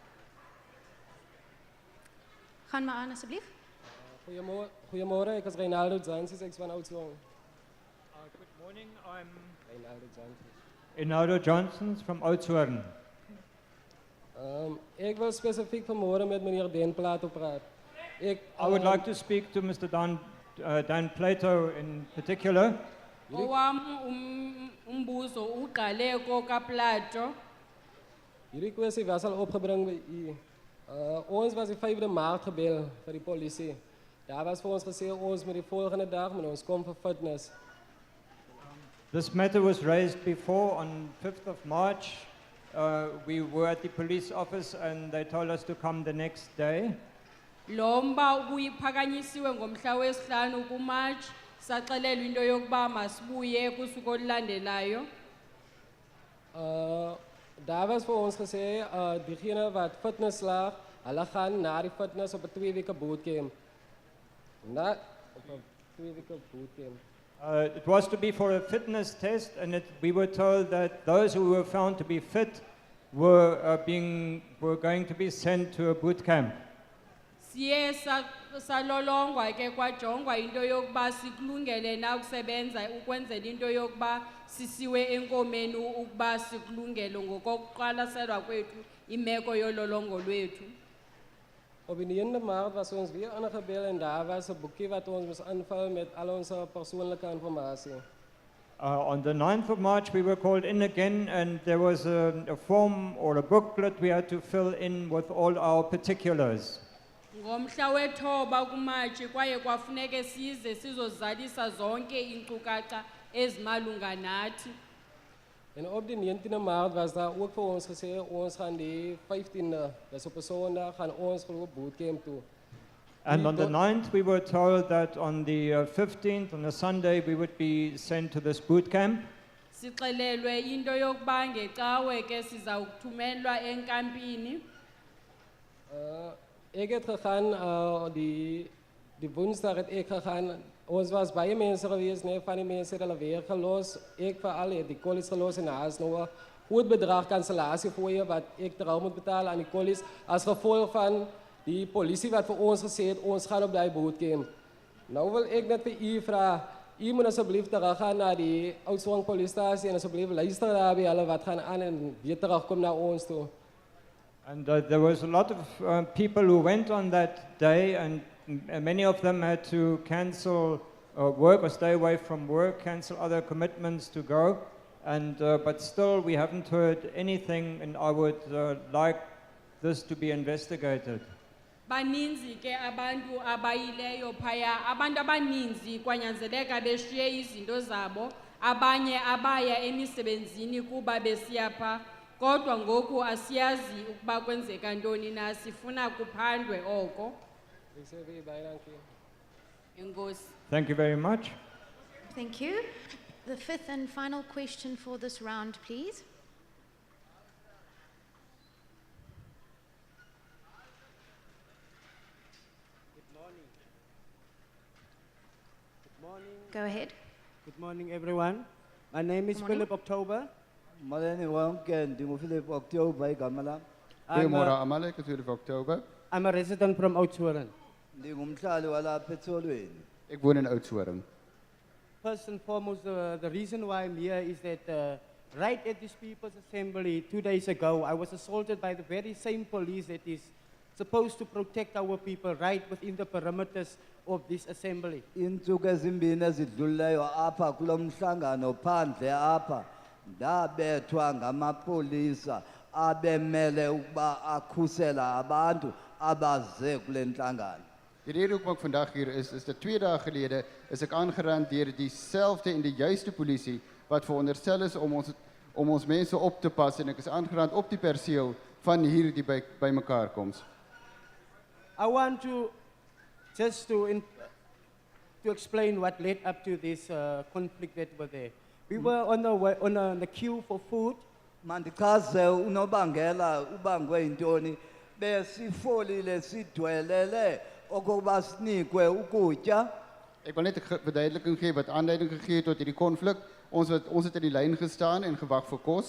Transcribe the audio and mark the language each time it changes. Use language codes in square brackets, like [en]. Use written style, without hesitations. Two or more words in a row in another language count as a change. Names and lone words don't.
[af] Gaan maar aan asseblief. Goedemorgen, ik is Reynaldo Zansis, ik is van Oudtshoorn. [en] Good morning, I'm Reynaldo Zansis. Inaudo Johnsons from Oudtshoorn. [af] Ik wil specifiek vanmorgen met meneer Den Plato praten. [en] I would like to speak to Mr. Dan Plato in particular. [xh] Owam umbuzo uqale kokaPlato. [af] Hierdie kwessie was al opgebring by u. Ons was die 5de Maart gebel vir die polisie. Daar was vir ons gesê ons moet die volgende dag met ons kom vir fitness. [en] This matter was raised before on 5th of March. We were at the police office and they told us to come the next day. [xh] Lomba uyiphakanyisiwe ngomhla wesihlanu kuMarch saxelelwa into yokuba masibuye kusuku olulandelayo. [af] Daar was vir ons gesê diegene wat fitness slaag, hulle gaan na die fitness op 'n 2 weke bootcamp. Na op 'n 2 weke bootcamp. [en] It was to be for a fitness test, and we were told that those who were found to be fit were going to be sent to a boot camp. [xh] Siye salolongwa ke kwajongwa into yokuba sikulungele na ukusebenza ukwenzela into yokuba sisiwe enkomeni ukuba sikulungele ngokokuqalaselwa kwethu imeko yololongo lwethu. [af] Op die 9de Maart was ons weer aangebel en daar was 'n boekie wat ons moes invul met al ons persoonlike inligting. [en] On the 9th of March, we were called in again, and there was a form or a booklet we had to fill in with all our particulars. [xh] Ngomhla wethoba kuMarch kwaye kwafuneke size sizozalisa zonke inkcukacha ezimalunga nathi. [af] En op die 19de Maart was daar ook vir ons gesê ons gaan die 15de, dis op 'n Sondag, gaan ons vir 'n bootcamp toe. [en] And on the 9th, we were told that on the 15th, on a Sunday, we would be sent to this boot camp. [xh] Sixelelwe into yokuba ngecawe ke siza ukuthumelwa enkampini. [af] Ek het gegaan die Woensdag het ek gegaan. Ons was baie mense gewees, nee, van die mense het hulle weer gelos. Ek veral het die kollies gelos en daar is nou 'n groot bedrag kansellasie fooie wat ek terug moet betaal aan die kollies as gevolg van die polisie wat vir ons gesê het ons gaan op daai bootcamp. Nou wil ek net vir u vra, u moet asseblief teruggaan na die Oudtshoorn polisiestasie en asseblief luister daar by hulle wat gaan aan en weer terugkom na ons toe. [en] And there was a lot of people who went on that day, and many of them had to cancel work or stay away from work, cancel other commitments to go. And but still, we haven't heard anything, and I would like this to be investigated. [xh] Baninzi ke abantu abayileyo phaya, abantu abaninzi kwanyanzeleka beshiye izinto zabo, abanye abaya emisebenzini kuba besiya pha. Kodwa ngoku asiyazi ukuba kwenzeka ntoni na, sifuna kuphandwe oko. Enkosi. [en] Thank you very much. Thank you. The 5th and final question for this round, please. Good morning. Good morning. Go ahead. Good morning, everyone. My name is Philip October. [xh] Philip October igama lam. [af] Goeiemôre almal, ek is Philip October. [en] I'm a resident from Oudtshoorn. [xh] Ndingumhlali walapha eTsolweni. [af] Ek woon in Oudtshoorn. [en] First and foremost, the reason why I'm here is that right at this People's Assembly 2 days ago, I was assaulted by the very same police that is supposed to protect our people right within the perimeters of this assembly. [xh] Iintsuku ezimbini ezidlulileyo apha kulo mhlangano phandle apha ndabethwa ngamapolisa abemele ukuba akhusela abantu abaze kule nhlangano. [af] Die rede hoekom ek vandag hier is dat 2 dae gelede is ek aangerand deur dieselfde en die juiste polisie wat veronderstel is om ons mense op te pas en ek is aangerand op die perseel van hierdie bymekaar koms. [en] I want to just to explain what led up to this conflict that was there. We were on the queue for food. [xh] Mandichaze unobangela ubangwe yintoni besifolile sidwelele okokuba sinikwe ukutya. [af] Ek wil net 'n verduideliking gee wat aanleiding gegee het tot hierdie konflik. Ons het in die lyn gestaan en gewag vir kos.